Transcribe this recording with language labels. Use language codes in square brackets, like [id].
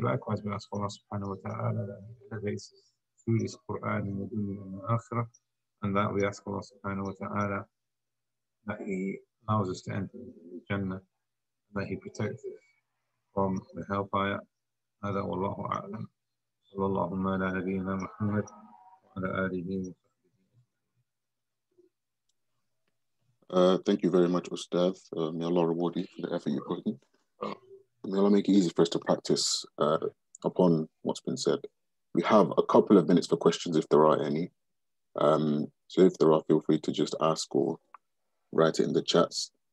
[en] Likewise, we ask Allah subhanahu wa ta'ala that He elevates us through this Quran in the dunya and the akhirah, and that we ask Allah subhanahu wa ta'ala that He allows us to enter the Jannah, and that He protects us from the hellfire. [ar] هذا والله أعلم. صلى الله على نبينا محمد وعلى آله وصحبه. [en] Thank you very much, Ustadh. May Allah reward you for the effort you put in. May Allah make it easy for us to practice upon what's been said. We have a couple of minutes for questions if there are any. So if there are, feel free to just ask or write it in the chats.